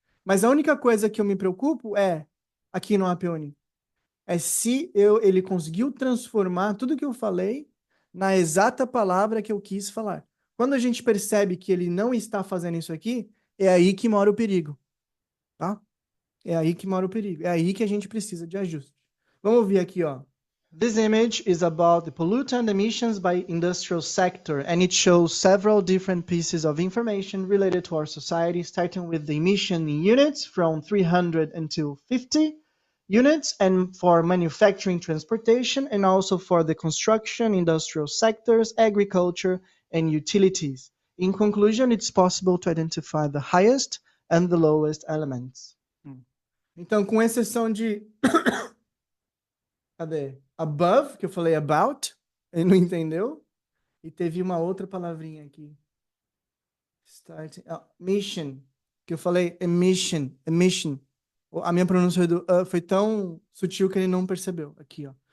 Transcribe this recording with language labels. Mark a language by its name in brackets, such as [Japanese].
[Portuguese] Mas a única coisa que eu me preocupo é, aqui no AppUni, é se ele conseguiu transformar tudo que eu falei na exata palavra que eu quis falar. Quando a gente percebe que ele não está fazendo isso aqui, é aí que mora o perigo. Tá? É aí que mora o perigo. É aí que a gente precisa de ajuste. Vamos ouvir aqui, ó. [English] This image is about the pollutant emissions by industrial sector, and it shows several different pieces of information related to our society, starting with the emission in units from 300 until 50 units, and for manufacturing, transportation, and also for the construction, industrial sectors, agriculture, and utilities. In conclusion, it's possible to identify the highest and the lowest elements. [Portuguese] Então, com exceção de... Cadê? Above, que eu falei about, ele não entendeu. E teve uma outra palavrinha aqui. Starting, mission, que eu falei emission. A minha pronúncia foi tão sutil que ele não percebeu. Aqui, ó.